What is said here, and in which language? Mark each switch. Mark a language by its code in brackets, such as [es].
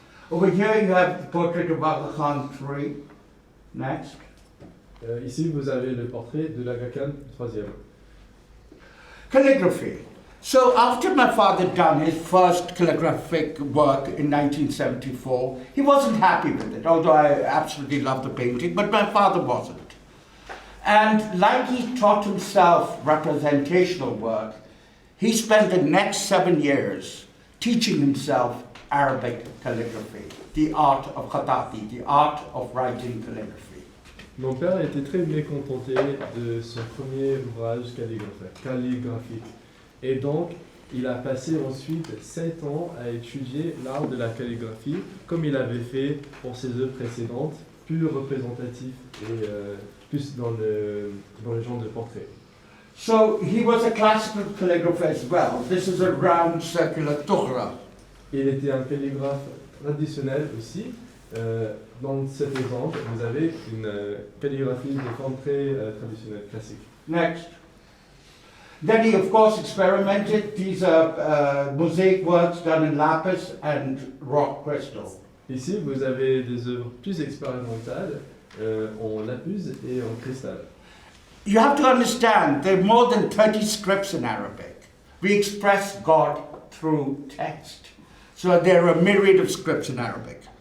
[en] Over here you have the portrait of Aga Khan III. Next. [fr] Ici, vous avez le portrait de l'Aga Khan III. [en] Calligraphy. So after my father done his first calligraphic work in 1974, he wasn't happy with it, although I absolutely love the painting, but my father wasn't. And like he taught himself representational work, he spent the next 7 years teaching himself Arabic calligraphy, the art of khatati, the art of writing calligraphy. [fr] Mon père était très mécontenté de son premier ouvrage calligraphique. Et donc, il a passé ensuite 7 ans à étudier l'art de la calligraphie, comme il avait fait pour ses œuvres précédentes, plus représentatif et plus dans le genre de portrait. [en] So he was a classical calligrapher as well. This is a round circular tughra. [fr] Il était un calligraphe traditionnel aussi. Dans cet exemple, vous avez une calligraphie de forme très traditionnelle, classique. [en] Next. Then he, of course, experimented. These are mosaic works done in lapis and rock crystal. [fr] Ici, vous avez des œuvres plus expérimentales en lapis et en cristal. [en] You have to understand, there are more than 30 scripts in Arabic. We express God through text. So there are a myriad of scripts in Arabic.